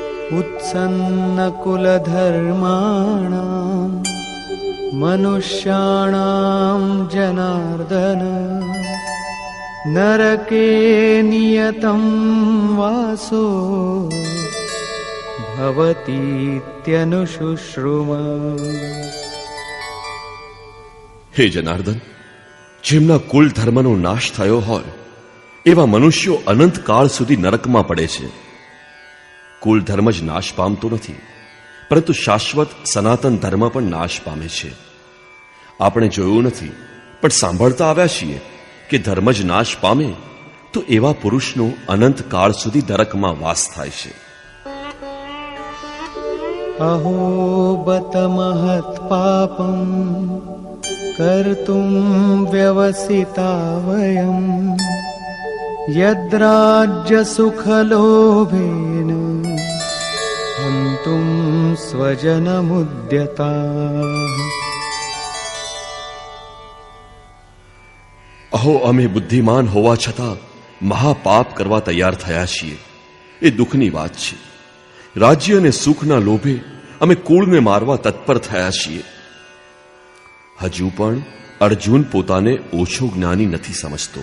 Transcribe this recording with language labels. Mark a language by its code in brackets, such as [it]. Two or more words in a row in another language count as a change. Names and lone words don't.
[sa] उत्सन्नकुलधर्माणाम् मनुष्याणां जनार्दन नरके नियतं वासो भवतीत्यनुशुश्रुम. [gu] હે જનાર્દન, જેમના કુલ ધર્મનો નાશ થયો હોય એવા મનુષ્યો અનંત કાળ સુધી નરકમાં પડે છે. કુલ ધર્મ જ નાશ પામતો નથી, પરંતુ શાશ્વત સનાતન ધર્મ પણ નાશ પામે છે. આપણે જોયું નથી પણ સાંભળતા આવ્યા છીએ કે ધર્મ જ નાશ પામે તો એવા પુરુષનો અનંત કાળ સુધી નરકમાં વાસ થાય છે. [sa] अहो बत महत् पापं कर्तुं व्यवसिता वयं यद्राज्य सुखलोभेन हन्तुं स्वजनमुद्यताः. [gu] અહો, અમે બુદ્ધિમાન હોવા છતાં મહાપાપ કરવા તૈયાર થયા છીએ. એ દુઃખની વાત છે. રાજ્ય અને સુખના લોભે અમે કુળને મારવા તત્પર થયા છીએ. હજુ પણ અર્જુન પોતાને ઓછો જ્ઞાની નથી સમજતો.